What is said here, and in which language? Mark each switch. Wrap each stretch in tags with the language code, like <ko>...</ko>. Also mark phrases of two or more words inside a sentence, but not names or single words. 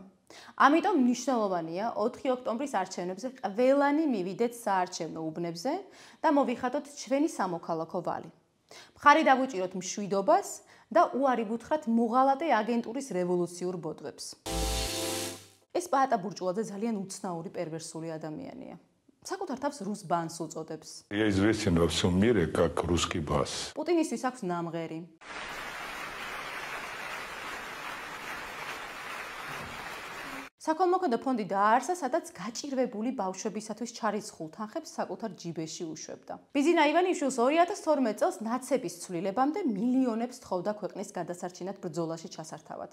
<ka>ამიტომ მნიშვნელოვანია 4 ოქტომბრის არჩევნებზე ყველანი მივიდეთ საარჩევნო უბნებზე და მოვიხატოთ ჩვენი სამოქალაქო ვალი. მხარი დავუჭიროთ მშვიდობას და უარი ვუთხრათ მოღალატე აგენტურის რევოლუციურ ბოდვებს. ეს პაატა ბურჭულაძე ძალიან უცნაური პერვერსული ადამიანია. საკუთარ თავს რუს ბანს უწოდებს.</ka> <ru>Я известен во всем мире как русский бас.</ru> <ka>პუტინისთვის აქვს ნამღერი. საქველმოქმედო ფონდი დააარსა, სადაც გაჭირვებული ბავშვებისათვის ჩარიცხულ თანხებს საკუთარ ჯიბეში უშვებდა. ბიძინა ივანიშვილს 2012 წელს ნაცების ცვლილებამდე მილიონებს თხოვდა ქვეყნის გადასარჩენად ბრძოლაში ჩასართავად.</ka>